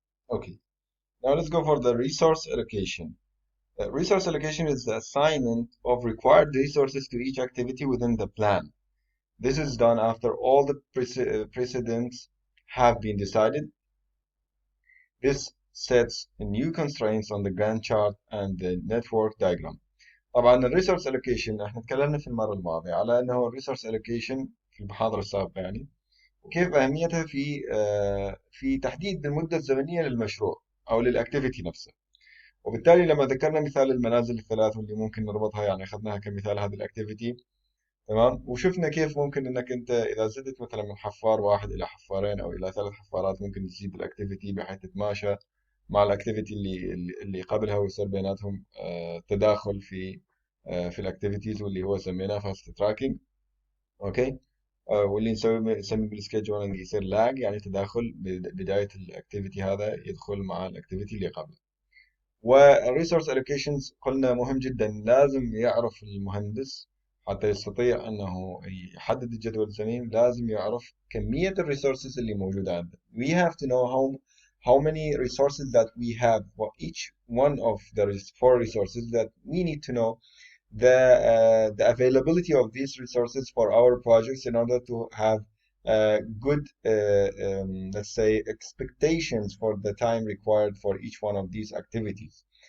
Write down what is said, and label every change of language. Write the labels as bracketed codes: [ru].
[en] Okay, now let's go for the resource allocation. Resource allocation is the assignment of required resources to each activity within the plan. This is done after all the precedents have been decided. This sets new constraints on the Gantt chart and the network diagram. [ar] طبعا الريسورس allocation احنا تكلمنا في المرة الماضية على انه الريسورس allocation في المحاضرة السابقة يعني، وكيف اهميتها في تحديد المدة الزمنية للمشروع او للاكتيفيتي نفسها. وبالتالي لما ذكرنا مثال المنازل الثلاث واللي ممكن نربطها، يعني اخذناها كمثال هذه الاكتيفيتي، تمام، وشفنا كيف ممكن انك انت اذا زدت مثلا من حفار واحد الى حفارين او الى 3 حفارات ممكن تزيد الاكتيفيتي بحيث تتماشى مع الاكتيفيتي اللي قبلها ويصير بيناتهم تداخل في الاكتيفيتيز، واللي هو سميناه فاست تراكنج. اوكي. واللي نسمي بالسكيدجولينج يصير لاج، يعني تداخل بدايه الاكتيفيتي هذا يدخل مع الاكتيفيتي اللي قبله. والريسورس الوكيشنز قلنا مهم جدا، لازم يعرف المهندس حتى يستطيع انه يحدد الجدول السليم، لازم يعرف كمية الريسورسز اللي موجودة عنده. [en] We have to know how many resources that we have for each one of the 4 resources, that we need to know the availability of these resources for our projects in order to have good, let's say, expectations for the time required for each one of these activities.